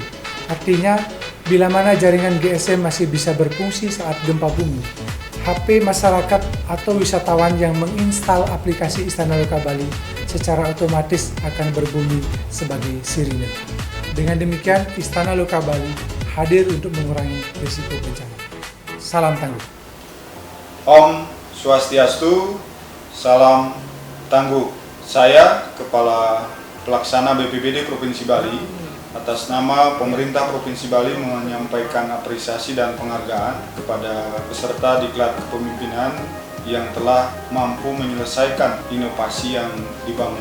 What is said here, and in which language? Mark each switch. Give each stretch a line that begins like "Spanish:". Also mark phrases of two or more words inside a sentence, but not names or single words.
Indonesian: Artinya, bila mana jaringan GSM masih bisa berfungsi saat gempa bumi, HP masyarakat atau wisatawan yang menginstal aplikasi Istana Loka Bali secara otomatis akan berbunyi sebagai sirine. Dengan demikian, Istana Loka Bali hadir untuk mengurangi risiko bencana. Salam tangguh. Om Swastiastu, salam tangguh. Saya Kepala Pelaksana BPBD Provinsi Bali, atas nama pemerintah Provinsi Bali menyampaikan apresiasi dan penghargaan kepada peserta diklat kepemimpinan yang telah mampu menyelesaikan inovasi yang dibangun.